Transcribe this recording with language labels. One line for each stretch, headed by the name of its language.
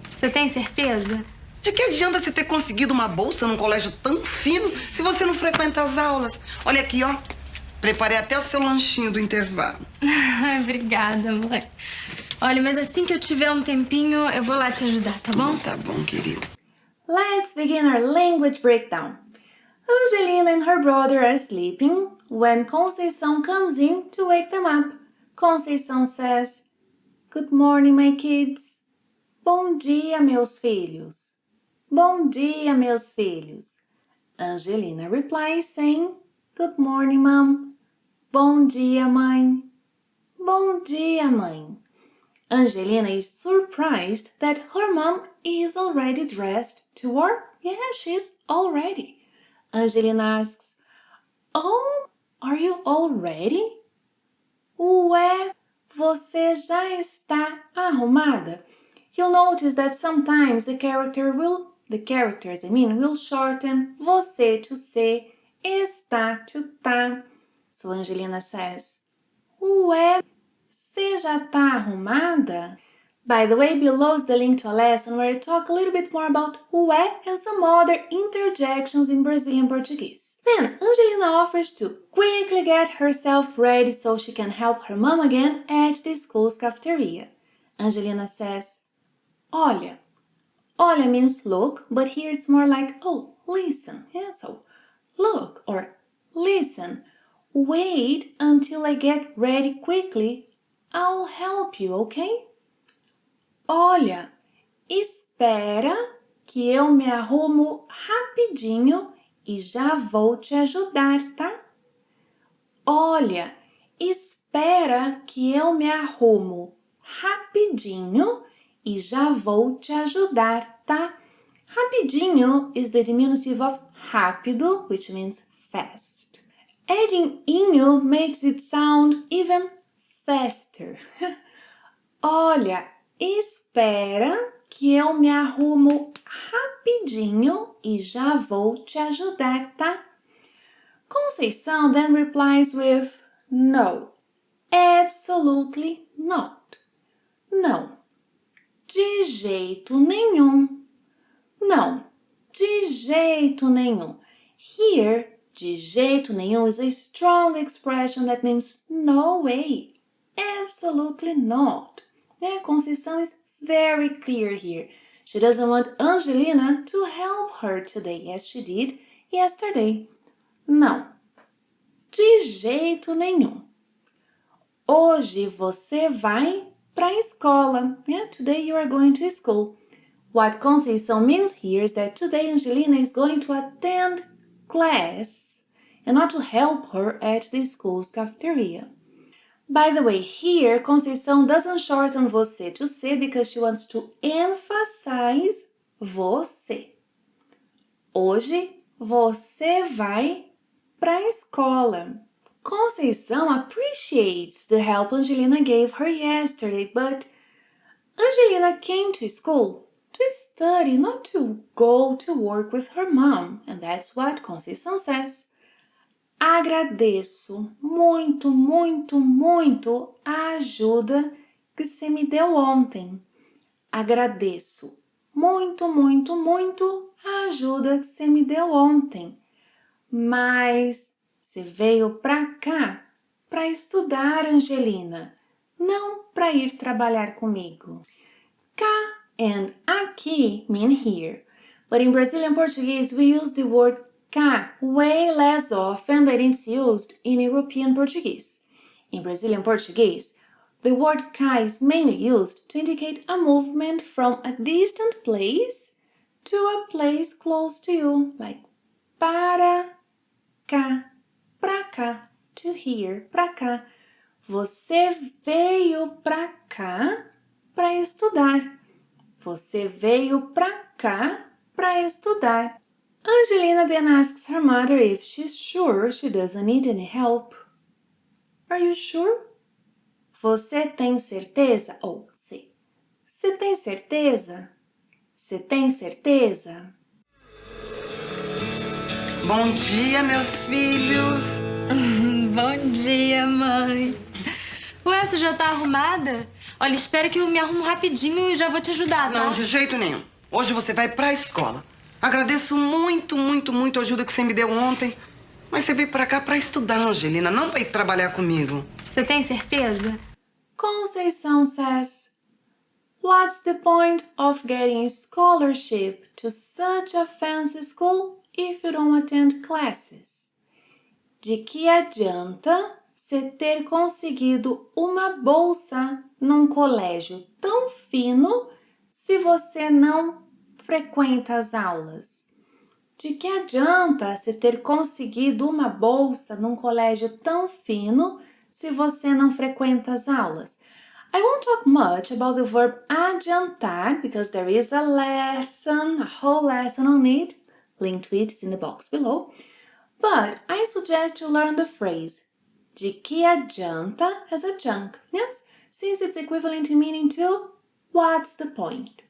Portuguese: Você tem certeza? De que adianta você ter conseguido uma bolsa num colégio tão fino se você não frequenta as aulas? Olha aqui, ó. Preparei até o seu lanchinho do intervalo. Obrigada, mãe. Olha, mas assim que eu tiver um tempinho, eu vou lá te ajudar, tá bom? Tá bom, querida.
English: Let's begin our language breakdown. Angelina and her brother are sleeping when Conceição comes in to wake them up. Conceição says, "Good morning, my kids."
Portuguese: Bom dia, meus filhos. Bom dia, meus filhos.
English: Angelina replies saying, "Good morning, Mom."
Portuguese: Bom dia, mãe. Bom dia, mãe.
English: Angelina is surprised that her mom is already dressed to work. Yeah, she's all ready. Angelina asks, "Oh, are you all ready?"
Portuguese: Ué, você já está arrumada?
English: You'll notice that sometimes the characters will shorten você to se, está to tá. So Angelina says,
Portuguese: "Ué, você já tá arrumada?"
English: By the way, below is the link to a lesson where I talk a little bit more about ué and some other interjections in Brazilian Portuguese. Then, Angelina offers to quickly get herself ready so she can help her mom again at the school's cafeteria. Angelina says, "Olha." Olha means look, but here it's more like, oh, listen. Yeah, so look or listen. Wait until I get ready quickly. I'll help you, okay?
Portuguese: Olha, espera que eu me arrumo rapidinho e já vou te ajudar, tá? Olha, espera que eu me arrumo rapidinho e já vou te ajudar, tá?
English: Rapidinho is the diminutive of rápido, which means fast. Adding inho makes it sound even faster.
Portuguese: Olha, espera que eu me arrumo rapidinho e já vou te ajudar, tá?
English: Conceição then replies with no, absolutely not.
Portuguese: Não, de jeito nenhum. Não, de jeito nenhum.
English: Here,
Portuguese: de jeito nenhum
English: is a strong expression that means no way, absolutely not. Conceição is very clear here. She doesn't want Angelina to help her today, as she did yesterday.
Portuguese: Não, de jeito nenhum. Hoje você vai para a escola.
English: Today you are going to school. What Conceição means here is that today Angelina is going to attend class and not to help her at the school's cafeteria. By the way, here Conceição doesn't shorten você to se because she wants to emphasize você.
Portuguese: Hoje você vai para a escola.
English: Conceição appreciates the help Angelina gave her yesterday, but Angelina came to school to study, not to go to work with her mom, and that's what Conceição says.
Portuguese: Agradeço muito, muito, muito a ajuda que você me deu ontem. Agradeço muito, muito, muito a ajuda que você me deu ontem. Mas você veio pra cá para estudar, Angelina, não para ir trabalhar comigo.
English: Cá and aqui mean here, but in Brazilian Portuguese we use the word cá way less often than it's used in European Portuguese. In Brazilian Portuguese, The word cá is mainly used to indicate a movement from a distant place to a place close to you, like
Portuguese: para cá, pra cá,
English: to here,
Portuguese: pra cá. Você veio pra cá para estudar. Você veio pra cá para estudar.
English: Angelina then asks her mother if she's sure she doesn't need any help. Are you sure?
Portuguese: Você tem certeza? Ou sim. Você tem certeza? Você tem certeza? Bom dia, meus filhos. Bom dia, mãe. Ué, você já tá arrumada? Olha, espera que eu me arrumo rapidinho e já vou te ajudar, tá? Não, de jeito nenhum. Hoje você vai pra escola. Agradeço muito, muito, muito a ajuda que você me deu ontem. Mas você veio pra cá pra estudar, Angelina, não pra ir trabalhar comigo. Você tem certeza?
English: Conceição says, what's the point of getting a scholarship to such a fancy school if you don't attend classes?
Portuguese: De que adianta você ter conseguido uma bolsa num colégio tão fino se você não frequenta as aulas? De que adianta você ter conseguido uma bolsa num colégio tão fino se você não frequenta as aulas?
English: I won't talk much about the verb adiantar because there is a lesson, a whole lesson on it. Link to it is in the box below. But I suggest you learn the phrase
Portuguese: de que adianta
English: as adjunct, yes? Since it's equivalent in meaning to what's the point?